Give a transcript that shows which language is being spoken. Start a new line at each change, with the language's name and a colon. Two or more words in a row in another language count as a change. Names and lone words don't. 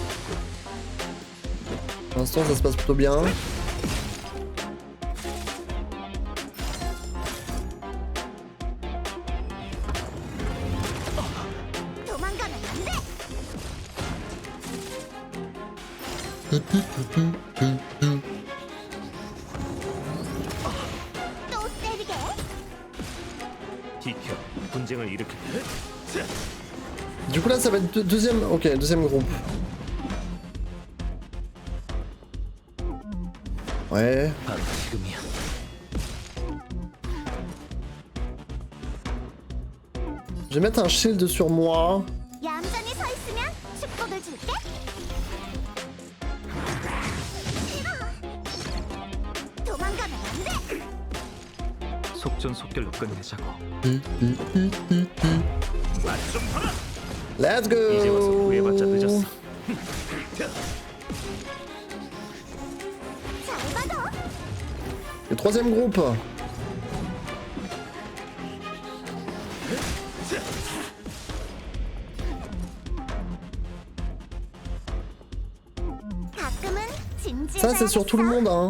French: Pour l'instant, ça se passe plutôt bien. Du coup là ça va être deuxième... Ok, deuxième groupe. Ouais. Je vais mettre un shield sur moi.
Korean: 속전속결로 끝내자고.
English: Let's go.
Korean: 이제 와서 후회받자 늦었어.
French: Le troisième groupe. Ça c'est sur tout le monde hein.